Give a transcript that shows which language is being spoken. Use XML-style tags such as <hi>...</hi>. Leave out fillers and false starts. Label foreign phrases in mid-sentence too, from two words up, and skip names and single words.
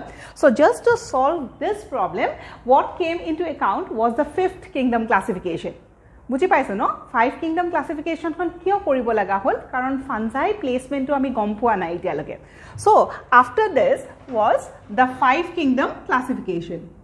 <en>So just to solve this problem, what came into account was the 5th kingdom classification.</en> <as>বুজি পাইছো ন</as> <en>5 kingdom classification</en> <as>খন কিয় কৰিব লাগা হল কাৰণ</as> <en>fungi placement</en> <as>আমি গম পোৱা নাই এতিয়ালৈকে</as> <en>so after this was the 5 kingdom classification</en>